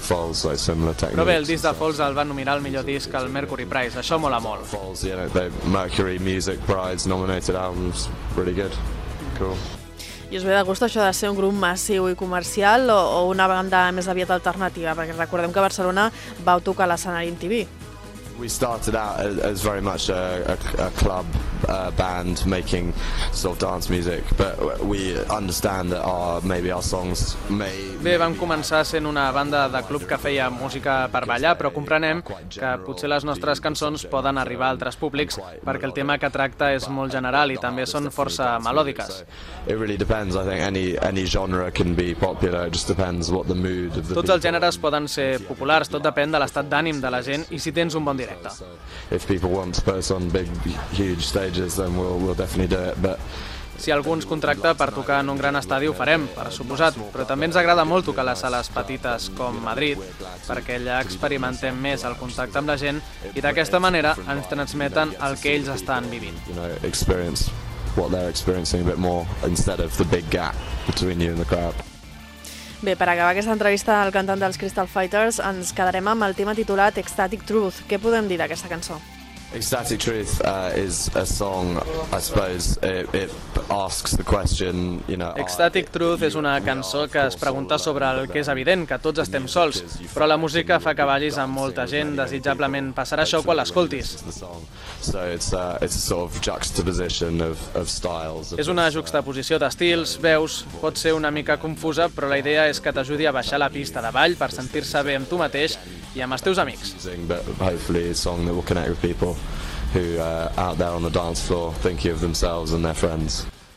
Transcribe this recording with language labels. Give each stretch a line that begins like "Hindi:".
Catalan: Però bé, el disc de Folds el va nominar el millor disc al Mercury Prize, això mola molt.
English: Folds, you know, the Mercury Music Prize nominated albums, really good, cool.
Catalan: I us ve de gust això de ser un grup massiu I comercial o una banda més aviat alternativa? Perquè recordem que a Barcelona vau tocar l'escenari MTV.
English: We started out as very much a club band making sort of dance music, but we understand that our maybe our songs may.
Catalan: Bé, vam començar sent una banda de club que feia música per ballar, però comprenem que potser les nostres cançons poden arribar a altres públics perquè el tema que tracta és molt general i també són força melòdiques.
English: It really depends, I think any genre can be popular, it just depends what the mood of the.
Catalan: Tots els gèneres poden ser populars, tot depèn de l'estat d'ànim de la gent i si tens un bon directe.
English: If people want to put us on big huge stages, then we'll definitely do it, but
Catalan: si algú ens contracta per tocar en un gran estadi, ho farem, per suposat. Però també ens agrada molt tocar les sales petites com Madrid, perquè allà experimentem més el contacte amb la gent i d'aquesta manera ens transmeten el que ells estan vivint.
English: Experience what they're experiencing a bit more instead of the big gap between you and the crowd.
Catalan: Bé, per acabar aquesta entrevista al cantant dels Crystal Fighters, ens quedarem amb el tema titulat Ecstatic Truth. Què podem dir d'aquesta cançó?
English: Ecstatic Truth is a song, I suppose, it asks the question, you know.
Catalan: Ecstatic Truth és una cançó que es pregunta sobre el que és evident, que tots estem sols, però la música fa que ballis amb molta gent, desitjablement passarà això quan l'escoltis.
English: So it's a sort of juxtaposition of styles.
Catalan: És una juxtaposició d'estils, veus, pot ser una mica confusa, però la idea és que t'ajudi a baixar la pista de ball per sentir-se bé amb tu mateix i amb els teus amics.
English: Hopefully a song that will connect with people who are out there on the dance floor thinking of themselves and their friends.